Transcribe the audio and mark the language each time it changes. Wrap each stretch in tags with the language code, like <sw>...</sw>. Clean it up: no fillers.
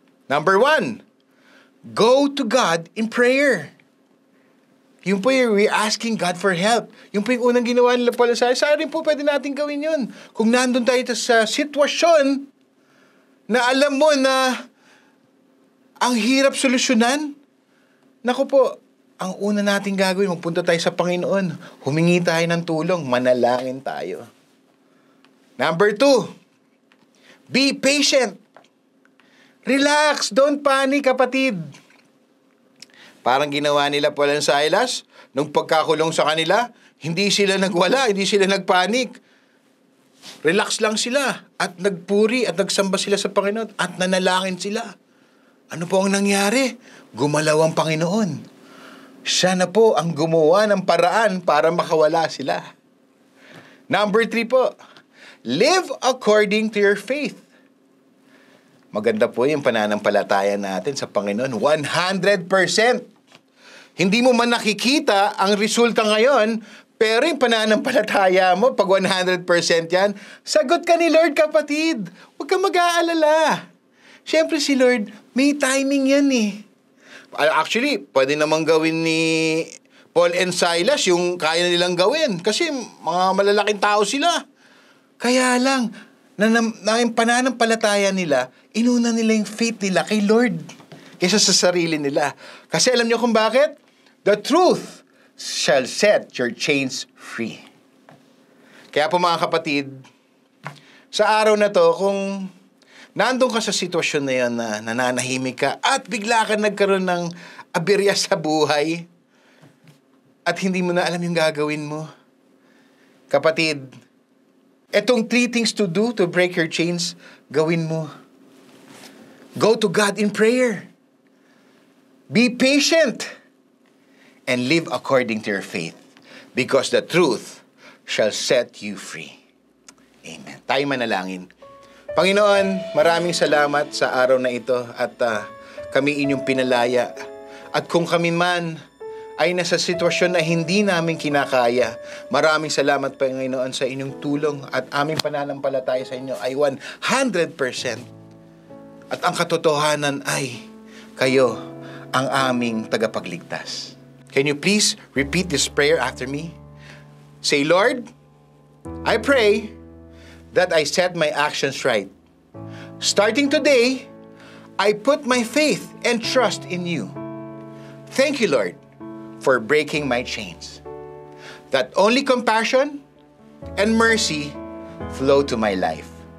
<en>Number 1, go to God in prayer.</en> <tl>Yung po yung</tl> <en>we're asking God for help.</en> <tl>Yung po yung unang ginawa nila Paul and Silas. Saan rin po pwede natin gawin yun? Kung nandun tayo sa sitwasyon na alam mo na ang hirap solusyonan, naku po, ang una nating gagawin, magpunta tayo sa Panginoon. Humingi tayo ng tulong. Manalangin tayo.</tl> <en>Number 2, be patient. Relax. Don't panic,</en> <tl>kapatid. Parang ginawa nila Paul and Silas, nung pagkakulong sa kanila, hindi sila nagwala, hindi sila nagpanik. Relax lang sila. At nagpuri at nagsamba sila sa Panginoon. At nanalangin sila. Ano po ang nangyari? Gumalaw ang Panginoon. Siya na po ang gumawa ng paraan para makawala sila.</tl> <en>Number 3 po, live according to your faith.</en> <tl>Maganda po yung pananampalataya natin sa Panginoon. 100%. Hindi mo man nakikita ang resulta ngayon, pero yung pananampalataya mo, pag 100% yan, sagot ka ni Lord, kapatid. Huwag kang mag-aalala. Siyempre si Lord, may timing yan eh. Actually, pwede namang gawin ni Paul and Silas yung kaya nilang gawin. Kasi mga malalaking tao sila. Kaya lang, na yung pananampalataya nila, inuna nila yung faith nila kay Lord kaysa sa sarili nila. Kasi alam niyo kung bakit?</tl> <en>The truth shall set your chains free.</en> <tl>Kaya po mga kapatid, sa araw na to, kung nandun ka sa sitwasyon na yan na nananahimik ka at bigla ka nagkaroon ng aberya sa buhay at hindi mo na alam yung gagawin mo. Kapatid, etong</tl> <en>3 things to do to break your chains,</en> <tl>gawin mo.</tl> <en>Go to God in prayer. Be patient. And live according to your faith. Because the truth shall set you free. Amen.</en> <tl>Tayo manalangin. Panginoon, maraming salamat sa araw na ito at kami inyong pinalaya. At kung kami man ay nasa sitwasyon na hindi namin kinakaya, maraming salamat Panginoon sa inyong tulong at aming pananampalataya sa inyo ay 100%. At ang katotohanan ay kayo ang aming tagapagligtas.</tl> <en>Can you please repeat this prayer after me? Say, Lord, I pray that I set my actions right. Starting today, I put my faith and trust in you. Thank you, Lord, for breaking my chains. That only compassion and mercy flow to my life.</en>